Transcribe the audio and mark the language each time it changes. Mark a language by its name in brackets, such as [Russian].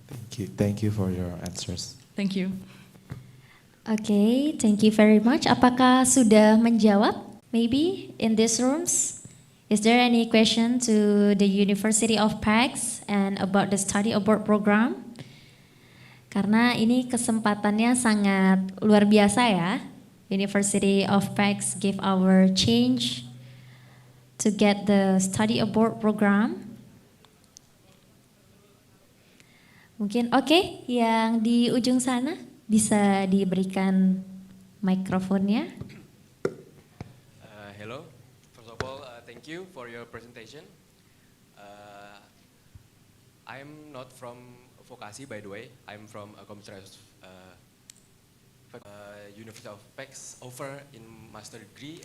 [English] Thank you for your answers. Thank you. Oke, thank you very much. [Indonesian] Apakah sudah menjawab? [English] Maybe in these rooms? Is there any question to the University of Pecs and about the study abroad program? [Indonesian] Karena ini kesempatannya sangat luar biasa ya. [English] University of Pecs give our change to get the study abroad program. [Indonesian] Mungkin oke, yang di ujung sana bisa diberikan mikrofonnya. [English] Hello, first of all, thank you for your presentation. I'm not from Vokasi, by the way. I'm from University of Pecs over in master degree.